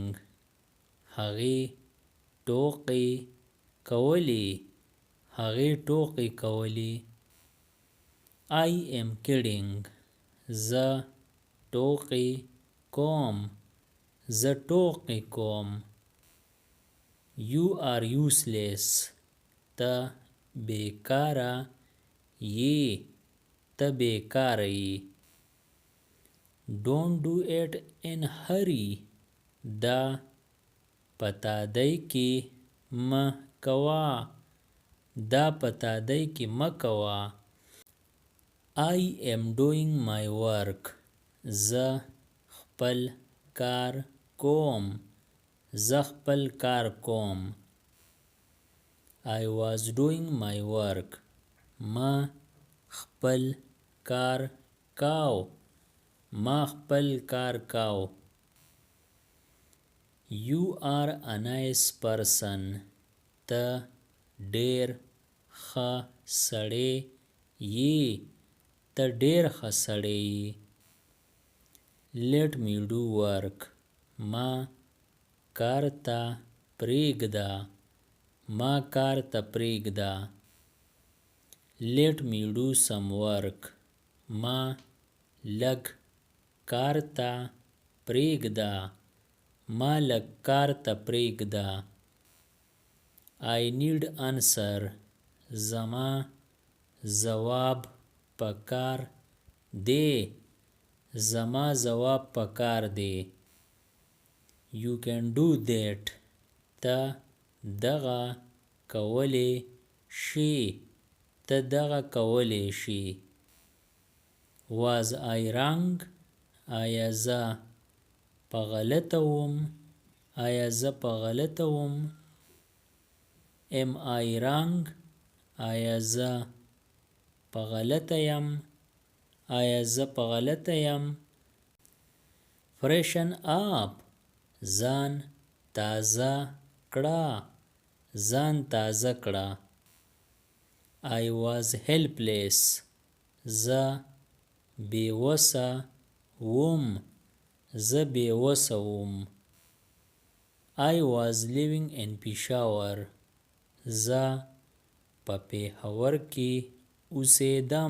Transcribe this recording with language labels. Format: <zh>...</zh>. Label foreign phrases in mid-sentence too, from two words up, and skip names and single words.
<ps>هغې ټوکې کولې. هغې ټوکې کولې.</ps> <en>I am kidding.</en> <ps>زه ټوکې کوم. زه ټوکې کوم.</ps> <en>You are useless.</en> <ps>ته بیکاره یې. ته بیکاره یې.</ps> <en>Don't do it in hurry.</en> <ps>دا په تادۍ کې مه کوه. دا په تادۍ کې مه کوه.</ps> <en>I am doing my work.</en> <ps>زه خپل کار کوم. زه خپل کار کوم.</ps> <en>I was doing my work.</en> <ps>ما خپل کار کاو. ما خپل کار کاو.</ps> <en>You are a nice person.</en> <ps>ته ډېر ښه سړی یې. ته ډېر ښه سړی یې.</ps> <en>Let me do work.</en> <ps>ما کار ته پرېږده. ما کار ته پرېږده.</ps> <en>Let me do some work.</en> <ps>ما لږ کار ته پرېږده. ما لږ کار ته پرېږده.</ps> <en>I need answer.</en> <ps>زما ځواب پکار دی. زما ځواب پکار دی.</ps> <en>You can do that.</en> <ps>ته دغه کولی شې. ته دغه کولی شې.</ps> <en>Was I wrong?</en> <ps>آیا زه په غلطه وم؟ آیا زه په غلطه وم؟</ps> <en>Am I wrong?</en> <ps>آیا زه په غلطه یم؟ آیا زه په غلطه یم؟</ps> <en>Freshen up.</en> <ps>ځان تازه کړه. ځان تازه کړه.</ps> <en>I was helpless.</en> <ps>زه بېوسه وم. زه بېوسه وم.</ps> <en>I was living in Peshawar.</en> <ps>زه په پېښور کې اوسېدم.</ps>